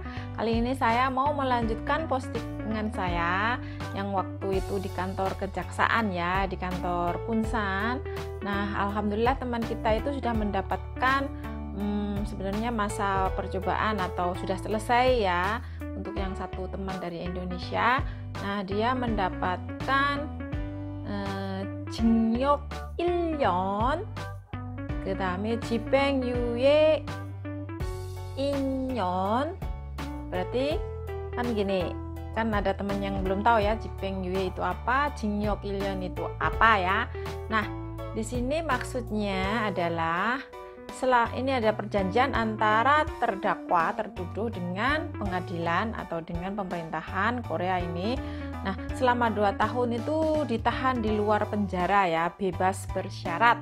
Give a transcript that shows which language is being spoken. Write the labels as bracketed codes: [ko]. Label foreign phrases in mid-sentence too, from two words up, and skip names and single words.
[id] Kali ini saya mau melanjutkan postingan saya yang waktu itu di kantor kejaksaan ya, di kantor Kunsan. Nah, alhamdulillah teman kita itu sudah mendapatkan sebenarnya masa percobaan atau sudah selesai ya. Untuk yang satu teman dari Indonesia, nah dia mendapatkan [ko] 징역 1년, 그 다음에 집행유예 2년. [id] Berarti kan gini, kan ada teman yang belum tahu ya 집행유예 itu apa, 징역 1년 itu apa ya. Nah, di sini maksudnya adalah ini ada perjanjian antara terdakwa tertuduh dengan pengadilan atau dengan pemerintahan Korea ini. Nah, selama 2 tahun itu ditahan di luar penjara ya, bebas bersyarat.